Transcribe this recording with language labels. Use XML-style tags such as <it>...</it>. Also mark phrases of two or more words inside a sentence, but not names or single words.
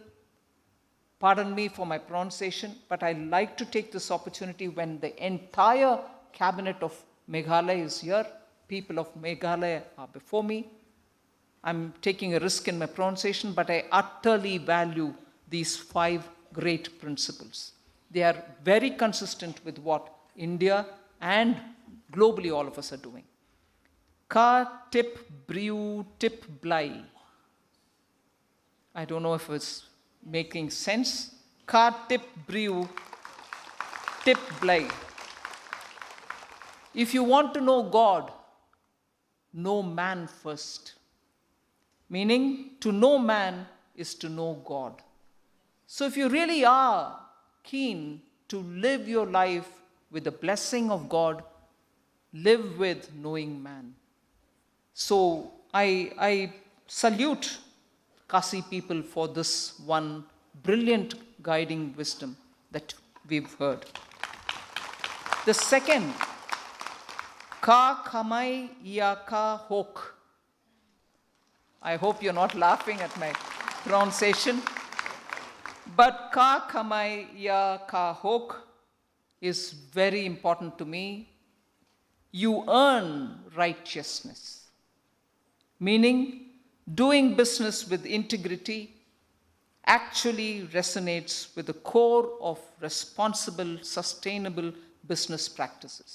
<en>Pardon me for my pronunciation, but I like to take this opportunity when the entire cabinet of Meghalaya is here, people of Meghalaya are before me. I'm taking a risk in my pronunciation, but I utterly value these 5 great principles. They are very consistent with what India and globally all of us are doing.</en> <kha>Ka tip brew tip blai.</kha> <en>I don't know if it's making sense.</en> <kha>Ka tip brew tip blai.</kha> <en>If you want to know God, know man first. Meaning, to know man is to know God. So if you really are keen to live your life with the blessing of God, live with knowing man. So I salute Khasi people for this one brilliant guiding wisdom that we've heard. The second,</en> <kha>ka khamai ya ka hok.</kha> <en>I hope you're not laughing at my pronunciation. But</en> <kha>ka khamai ya ka hok</kha> <en>is very important to me. You earn righteousness. Meaning, doing business with integrity actually resonates with the core of responsible, sustainable business practices.</en>